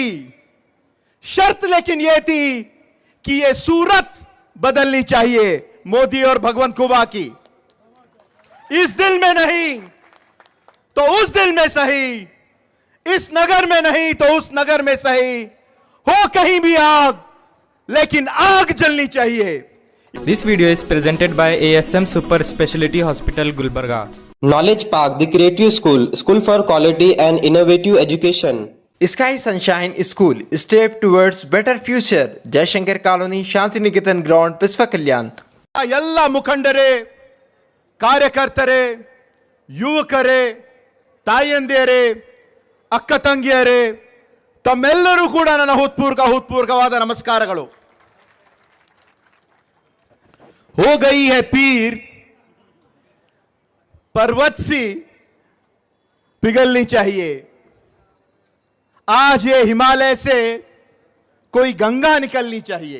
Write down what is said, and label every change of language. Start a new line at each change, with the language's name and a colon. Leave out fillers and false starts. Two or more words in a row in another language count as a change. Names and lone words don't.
Hindi: शर्त लेकिन ये थी कि ये सूरत बदलनी चाहिए मोदी और भगवंत खुबा की. इस दिल में नहीं तो उस दिल में सही, इस नगर में नहीं तो उस नगर में सही, हो कहीं भी आग लेकिन आग जलनी चाहिए.
English: This video is presented by ASM Super Speciality Hospital Gulbarga. Knowledge Park, the Creative School, School for Quality and Innovative Education. Sky Sunshine School, step towards better future. Jaishankar Colony, Shantiniketan Ground, Pisva Kalyan.
Kannada: ಎಲ್ಲ ಮುಖಂಡರೇ, ಕಾರ್ಯಕರ್ತರೇ, ಯುವಕರೇ, ತಾಯಂದಿಯರೇ, ಅಕ್ಕ ತಂಗಿಯರೇ, ತಮ್ಮೆಲ್ಲರೂ ಕೂಡ ನನ್ನ ಹೃತ್ಪೂರ್ವಕವಾದ ನಮಸ್ಕಾರಗಳು.
Hindi: हो गई है पीर पर्वत सी पिघलनी चाहिए. आज ये हिमालय से कोई गंगा निकलनी चाहिए.